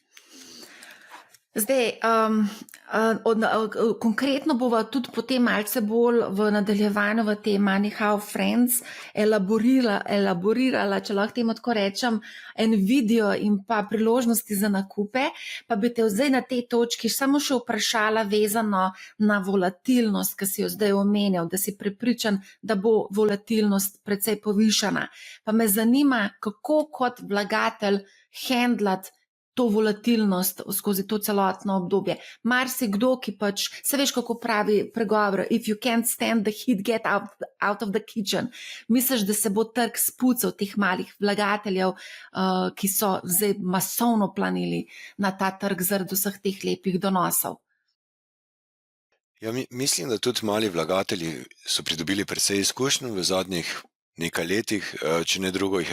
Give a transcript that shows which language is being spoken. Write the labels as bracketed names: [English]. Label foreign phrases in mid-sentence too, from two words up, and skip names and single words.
[Slovenian] Zdaj, konkretno bova tudi potem malce bolj v nadaljevanju v tem Money How Friends elaborirala, če lahko temu tako rečem, Nvidio in pa priložnosti za nakupe, pa bi te zdaj na tej točki samo še vprašala vezano na volatilnost, ki si jo zdaj omenjal, da si prepričan, da bo volatilnost precej povišana. Pa me zanima, kako kot vlagatelj handlati to volatilnost skozi to celotno obdobje. Marsikdo, ki pač, se veš, kako pravi pregovor, [English] if you can't stand the heat, get out of the kitchen. [Slovenian] Misliš, da se bo trg spucal teh malih vlagateljev, ki so zdaj masovno planili na ta trg zaradi vseh teh lepih donosov? Ja, mislim, da tudi mali vlagatelji so pridobili precej izkušnj v zadnjih nekaj letih, če ne drugo jih